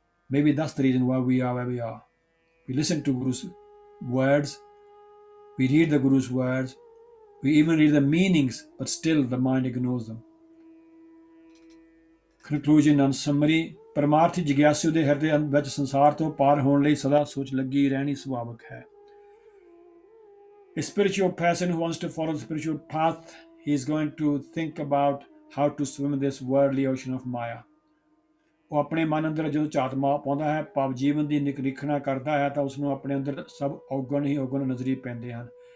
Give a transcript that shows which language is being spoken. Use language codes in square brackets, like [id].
[en] Maybe that's the reason why we are where we are. We listen to Guru's words, we read the Guru's words, we even read the meanings, but still the mind ignores them. Conclusion and summary. [pa] ਪਰਮਾਰਥੀ ਜਿਗਿਆਸੂ ਦੇ ਹਿਰਦੇ ਵਿੱਚ ਸੰਸਾਰ ਤੋਂ ਪਾਰ ਹੋਣ ਲਈ ਸਦਾ ਸੋਚ ਲੱਗੀ ਰਹਿਣੀ ਸੁਭਾਵਕ ਹੈ। [en] A spiritual person who wants to follow the spiritual path, he is going to think about how to swim in this worldly ocean of Maya. [pa] ਉਹ ਆਪਣੇ ਮਨ ਅੰਦਰ ਜਦੋਂ ਝਾਤ ਪਾਉਂਦਾ ਹੈ, ਭਾਵ ਜੀਵਨ ਦੀ ਨਿਰੀਖਣਾ ਕਰਦਾ ਹੈ, ਤਾਂ ਉਸਨੂੰ ਆਪਣੇ ਅੰਦਰ ਸਭ ਔਗਣ ਹੀ ਔਗਣ ਨਜ਼ਰੀ ਪੈਂਦੇ ਹਨ।